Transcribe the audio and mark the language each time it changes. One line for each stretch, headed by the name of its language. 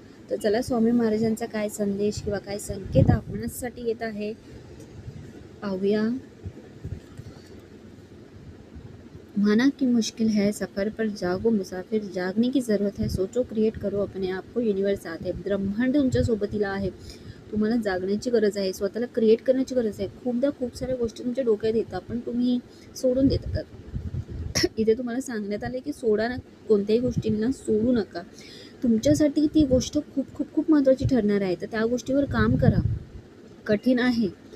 Marathi: तर चला स्वामी महाराजांचा काय संदेश किंवा काय संकेत आपणासाठी येत आहे पाहूया.
Hindi: माना कि मुश्किल है सफ़र पर जागो मुसाफिर, जागने की ज़रूरत है, सोचो क्रिएट करो अपने आप को,
Marathi: युनिवर्स साथ आहे. ब्रह्मांड तुमच्या सोबतीला आहे. तुम्हाला जागण्याची गरज आहे, स्वतःला क्रिएट करण्याची गरज आहे. खूपदा खूप साऱ्या गोष्टी तुमच्या डोक्यात येतात पण तुम्ही सोडून देतात. इथे तुम्हाला सांगण्यात आले की सोडा ना, कोणत्याही गोष्टींना सोडू नका. तुमच्यासाठी ती गोष्ट खूप खूप खूप महत्त्वाची ठरणार आहे. तर त्या गोष्टीवर काम करा. कठीण आहे.